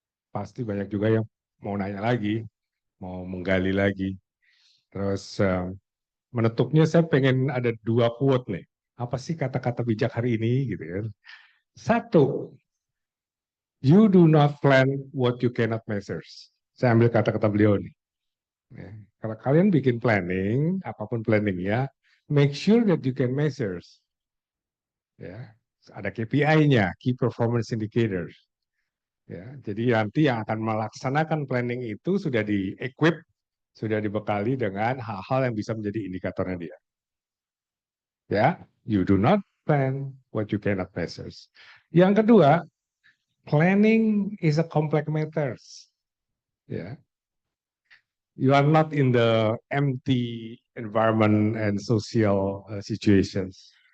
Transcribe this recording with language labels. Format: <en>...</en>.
<id>Pasti banyak juga yang mau nanya lagi, mau menggali lagi. Terus menutupnya saya pengen ada 2 quote nih. Apa sih kata-kata bijak hari ini gitu kan.</id> <en>1, you do not plan what you cannot measure.</en> <id>Saya ambil kata-kata beliau nih. Ya, kalau kalian bikin planning, apapun planningnya,</id> <en>make sure that you can measure.</en> <id>Ya, ada KPI-nya, Key Performance Indicators. Ya, jadi nanti yang akan melaksanakan planning itu sudah di-equip, sudah dibekali dengan hal-hal yang bisa menjadi indikatornya dia.</id> <en>Ya, you do not plan what you cannot measure.</en> <id>Yang kedua,</id> <en>planning is a complex matters. Yeah. You are not in the empty environment and social situations.</en>